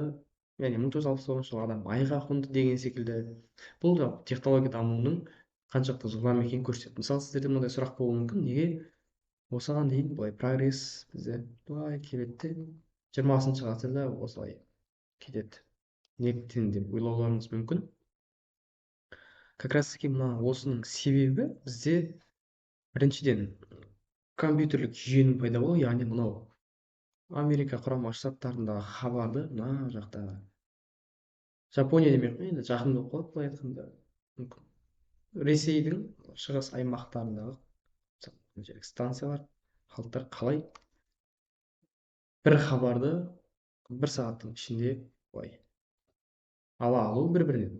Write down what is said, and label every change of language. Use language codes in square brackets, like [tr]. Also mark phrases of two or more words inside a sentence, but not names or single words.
[kk] Яғни 1969 жылы адам айға қонды деген секілді. Бұл да технология дамуының қаншалықты жылдам екенін көрсетеді. Мысалы, сіздерде мынандай сұрақ болуы мүмкін: неге осыған дейін былай прогресс бізде былай келеді де 20 ғасырда осылай кетеді, неліктен деп ойлауларыңыз мүмкін. [ru] Как раз таки [kk] осының себебі бізде біріншіден компьютерлік жүйенің пайда болуы, яғни мынау Америка құрама штаттарындағы хабарды мына жақта Жапония демей ақ қояйын, енді жақын болып қалады былай айтқанда, мүмкін Ресейдің шығыс аймақтарындағы станциялар, халықтар қалай бір хабарды бір сағаттың ішінде былай ала алу бір-бірінен.